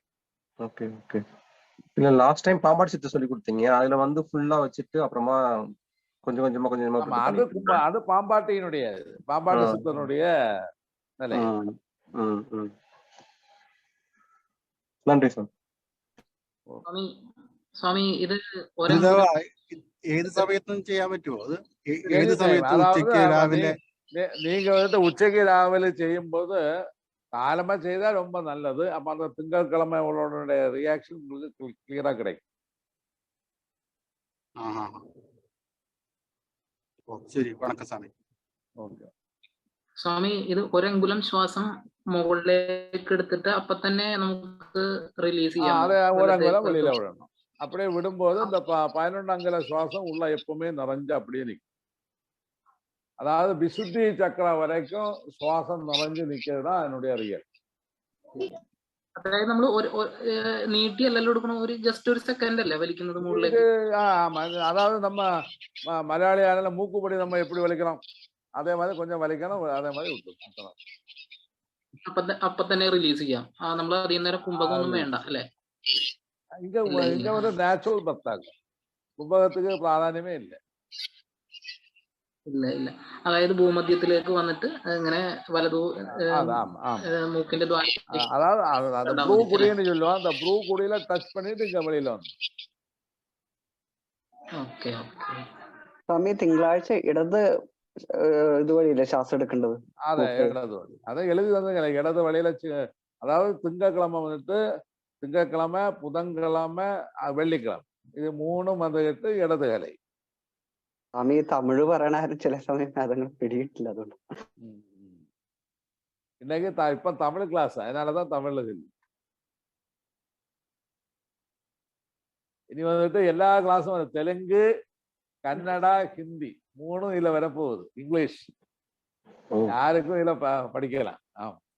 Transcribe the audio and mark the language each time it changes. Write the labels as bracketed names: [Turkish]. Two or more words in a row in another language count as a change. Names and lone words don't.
[Tamil] ஓகே ஓகே. இல்ல [English] last time [Tamil] பாம்பாட்டி சித்தம் சொல்லி கொடுத்தீங்க. அதுல வந்து ஃபுல்லா வச்சுட்டு அப்புறமா கொஞ்சம் கொஞ்சமா அது பாம்பாட்டியினுடைய பாம்பாட்டி சித்தனுடைய நிலை. நன்றி சார். [Malayalam] സ്വാമി ഇത് ഏത് സമയത്തും ചെയ്യാൻ പറ്റുമോ? അത് ഏത് സമയത്തും ഉച്ചയ്ക്ക് രാവിലെ? [Tamil] நீங்க வந்துட்டு உச்சைக்கு ராவிலே செய்யும்போது காலமா செய்தா ரொம்ப நல்லது. அப்ப அந்த திங்கட்கிழமை உங்களுடைய ரியாக்ஷன் உங்களுக்கு கிளியரா கிடைக்கும். [Malayalam] ശരി, വണക്കം സ്വാമി. സ്വാമി ഇത് ഒരങ്കുലം ശ്വാസം മുകളിലേക്ക് എടുത്തിട്ട് അപ്പൊ തന്നെ നമുക്ക് റിലീസ് ചെയ്യാം. അതെ, ഒരങ്കുലം വെളിയിல விடணும். [Tamil] அப்படியே விடும்போது இந்த 11 அங்குல சுவாசம் உள்ள எப்பவுமே நிறைஞ்சு அப்படியே நிற்கும். அதாவது விசுத்தி சக்கரம் வரைக்கும் சுவாசம் நிறைஞ்சு நிக்கிறது தான் என்னுடைய ரியல். [Malayalam] അതായത് നമ്മൾ നീട്ടിയല്ലല്ലോ എടുക്കണം, ഒരു ജസ്റ്റ് ഒരു സെക്കൻഡ് അല്ലേ വലിക്കുന്നത് മുകളിലേക്ക്? [Tamil] அதாவது நம்ம மலையாளியால மூக்குப்படி நம்ம எப்படி வலிக்கிறோம் அதே மாதிரி கொஞ்சம் வலிக்கணும், அதே மாதிரி விட்டுரும். [Malayalam] അപ്പൊ തന്നെ റിലീസ് ചെയ്യാം. നമ്മൾ അധികം നേരം കുംഭകം ഒന്നും വേണ്ട അല്ലെ? [Tamil] இங்க வந்து நேச்சுரல் பத்தாங்க, கும்பகத்துக்கு பிராதானியமே இல்லை. [Malayalam] ഇല്ല ഇല്ല. അതായത് ഭൂമധ്യത്തിലേക്ക് വന്നിട്ട് ഇങ്ങനെ വലതു മൂക്കിന്റെ [Tamil] அதாவது ப்ரூ குடின்னு சொல்லுவோம். அந்த ப்ரூ குடியில டச் பண்ணிட்டு இங்க வெளியில வந்து. [Malayalam] ഓക്കെ ഓക്കെ. സ്വാമി തിങ്കളാഴ്ച ഇടത് ഇതുവഴിയില്ലേ ശ്വാസം എടുക്കേണ്ടത്? അതെ, ഇടത് വഴി. [Tamil] அதை எழுதி வந்து இடது வழியில. அதாவது திங்கட்கிழமை வந்துட்டு திங்கட்கிழமை, புதன்கிழமை, வெள்ளிக்கிழமை இது 3 வந்துட்டு இடது கலை. [Malayalam] സ്വാമി തമിഴ് പറയണ ചില സമയം അതങ്ങനെ പിടിയിട്ടില്ല. അതുകൊണ്ട് [Tamil] இன்னைக்கு இப்ப தமிழ் கிளாஸ், அதனாலதான் தமிழ்ல சொல்லி. இனி வந்துட்டு எல்லா கிளாஸும் வரும். தெலுங்கு, கன்னடா, ஹிந்தி 3 இதுல வரப்போகுது. இங்கிலீஷ் யாருக்கும் இதுல படிக்கலாம். ஆமா